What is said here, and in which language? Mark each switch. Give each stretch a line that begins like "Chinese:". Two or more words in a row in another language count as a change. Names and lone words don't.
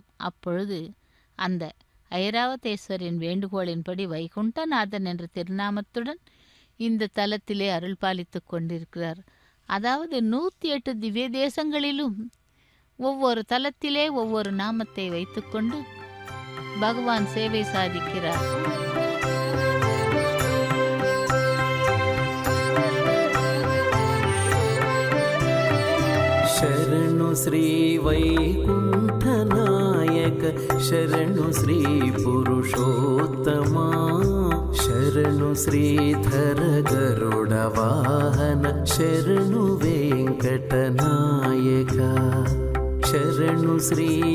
Tamil: அப்பொழுது அந்த ஐராவதேஸ்வரின் வேண்டுகோளின்படி வைகுண்டநாதன் என்ற திருநாமத்துடன் இந்த தலத்திலே அருள் பாலித்து கொண்டிருக்கிறார். அதாவது 108 திவ்ய தேசங்களிலும் ஒவ்வொரு தலத்திலே ஒவ்வொரு நாமத்தை வைத்துக்கொண்டு பகவான் சேவை சாதிக்கிறார்.
Kannada: ಶರಣು ಶ್ರೀ ವೈಕುಂಠನಾಯಕ, ಶರಣು ಶ್ರೀ ಪುರುಷೋತ್ತಮ, ಶರಣು ಶ್ರೀಧರ ಗರುಡ ವಾಹನ, ಶರಣು ವೆಂಕಟನಾಯಕ, ಶರಣು ಶ್ರೀ